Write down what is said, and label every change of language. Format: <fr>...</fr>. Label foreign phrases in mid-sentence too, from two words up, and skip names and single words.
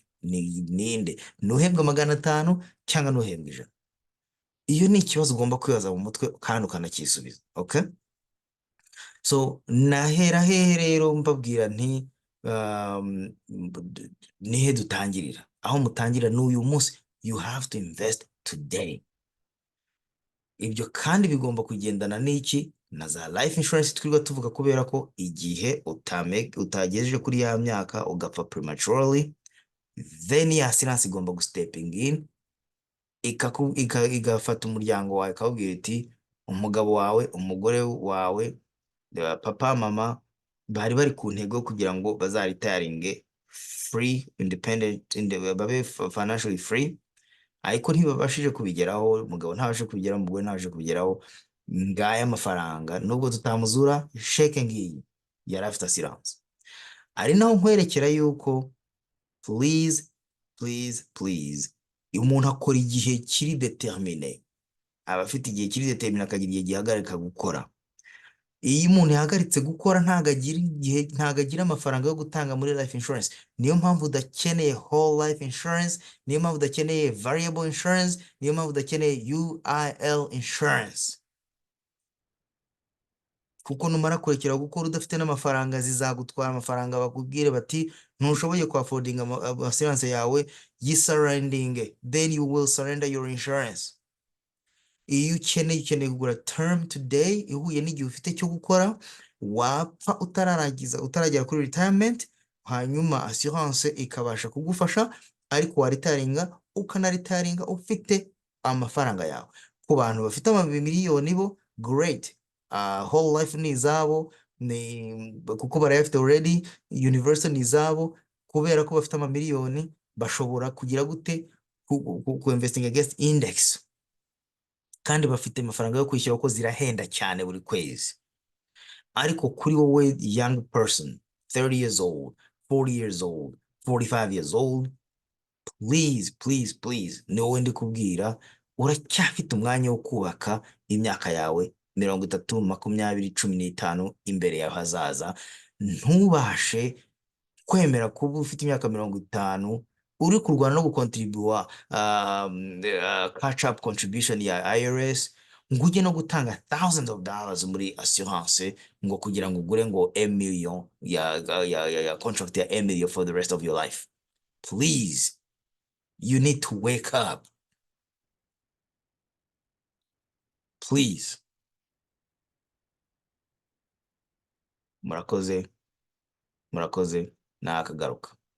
<rw>Ninde nuhembwa 500 cyangwa nuhembwa 100? Iyo ni ikibazo ugomba kwibaza mu mutwe kandi ukanakisubiza.</rw> <en>Okay, so</en> <rw>nahera hehe rero mbabwira nti nihe dutangirira? Aho mutangirira n'uyu munsi.</rw> <en>You have to invest today.</en> <rw>Ibyo kandi bigomba kugendana n'iki? Na za</rw> <en>life insurance</en> <rw>twirirwa tuvuga, kubera ko igihe utagejeje kuri ya myaka ugapfa prematurely, then ya assurance igomba gusteping in, igafata umuryango wawe, ikawubwira iti umugabo wawe, umugore wawe, papa mama bari ku ntego kugira ngo bazaritaringe</rw> <en>free, independent,</en> <rw>babe</rw> <en>financially free,</en> <rw>ariko ntibabashije kubigeraho. Umugabo ntabashe kubigeraho, umugore ntabashe kubigeraho. Ngaya amafaranga, nubwo tutamuzura sheke ngiyi, yari afite assurance. Ari naho nkwerekera yuko please umuntu akora igihe kiri determine, aba afite igihe kiri determine, akagira igihe gihagarika gukora. Iyo umuntu yahagaritse gukora ntago agira amafaranga yo gutanga muri life insurance. Niyo mpamvu udakeneye</rw> <en>whole life insurance,</en> <rw>niyo mpamvu udakeneye</rw> <en>variable insurance,</en> <rw>niyo mpamvu udakeneye</rw> <en>UIL insurance.</en> <rw>Kuko numara kurekera gukora udafite n'amafaranga, zizagutwara amafaranga, bakubwire bati ntushoboye ku affording assurance yawe, yisurrending,</rw> <en>then you will surrender your insurance.</en> <rw>Iyo ukeneye kugura</rw> <en>term today</en> <rw>ihuye n'igihe ufite cyo gukora, wapfa utaragera kuri retirement, hanyuma assurance ikabasha kugufasha, ariko waritaringa ukanaritaringa ufite amafaranga yawe. Ku bantu bafite amamiliyoni bo</rw> <en>great, whole life</en> <rw>ni izabo, kuko barayafite already, universal ni izabo, kubera ko bafite amamiliyoni bashobora kugira gute ku</rw> <en>investing against index,</en> <rw>kandi bafite amafaranga yo kwishyura ko zirahenda cyane buri kwezi. Ariko kuri wowe</rw> <en>young person, 30 years old, 40 years old, 45 years old, please please please,</en> <rw>ni wowe ndi kubwira, uracyafite umwanya wo kubaka imyaka yawe 30, 20, 15 imbere yawe hazaza. Ntubashe kwemera kuba ufite imyaka 50 uri kurwana no gukontribuwa</rw> <en>catch up contribution</en> <rw>ya IRS, ngo ujye no gutanga</rw> <en>thousands of dollars</en> <rw>muri assurance ngo kugira ngo ugure ngo $1 million ya contract ya $1 million</rw> <en>for the rest of your life. Please, you need to wake up. Please.</en> <rw>Murakoze nakagaruka.</rw>